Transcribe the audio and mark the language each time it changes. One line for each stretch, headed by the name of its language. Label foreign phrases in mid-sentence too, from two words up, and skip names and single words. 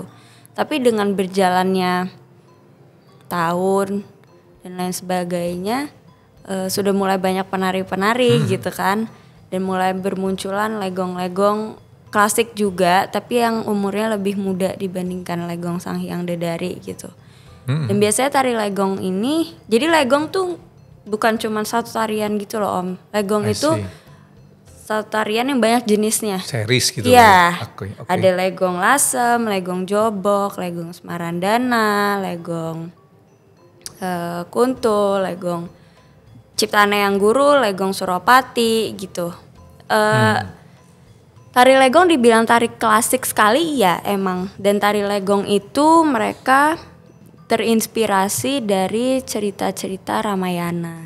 Indonesian: Tapi dengan berjalannya tahun dan lain sebagainya, sudah mulai banyak penari-penari gitu kan, dan mulai bermunculan legong-legong klasik juga, tapi yang umurnya lebih muda dibandingkan legong Sang Hyang Dedari gitu. Dan biasanya tari legong ini, jadi legong tuh bukan cuma satu tarian gitu loh Om. Legong itu satu tarian yang banyak jenisnya. Series gitu. Iya. Ada legong lasem, legong jobok, legong smarandana, legong kuntul, legong ciptaan yang guru, legong suropati gitu. Tari legong dibilang tari klasik sekali ya emang. Dan tari legong itu mereka terinspirasi dari cerita-cerita Ramayana.